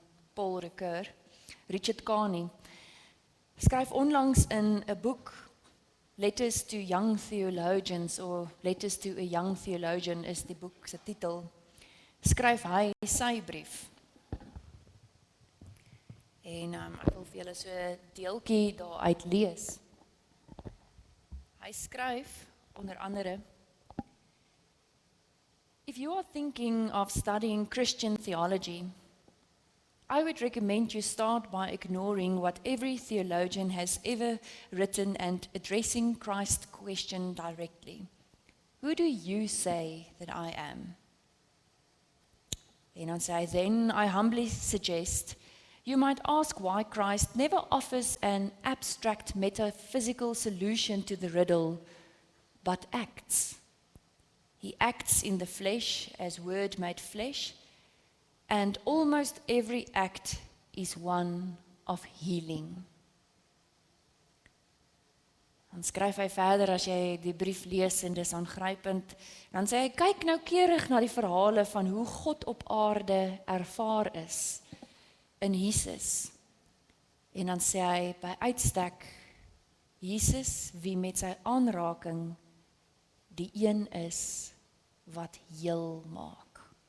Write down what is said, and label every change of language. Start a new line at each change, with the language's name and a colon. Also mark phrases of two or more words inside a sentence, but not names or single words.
Afrikaans: Paul Ricoeur, Richard Carney, skryf onlangs in 'n boek, Letters to Young Theologians, of Letters to a Young Theologian is die boek se titel, skryf hy sy brief. En ek wil vir julle so 'n deeltjie daaruit lees. Hy skryf onder andere:
English: If you are thinking of studying Christian theology, I would recommend you start by ignoring what every theologian has ever written and addressing Christ's question directly. Who do you say that I am? And I say, then I humbly suggest You might ask why Christ never offers an abstract metaphysical solution to the riddle, but acts. He acts in the flesh as Word made flesh, and almost every act is one of healing.
Afrikaans: Dan skryf hy verder as jy die brief lees en dis aangrypend, dan sê hy, kyk noukeurig na die verhale van hoe God op aarde ervaar is in Jesus. En dan sê hy, by uitstek, Jesus wie met sy aanraking die een is wat heel maak.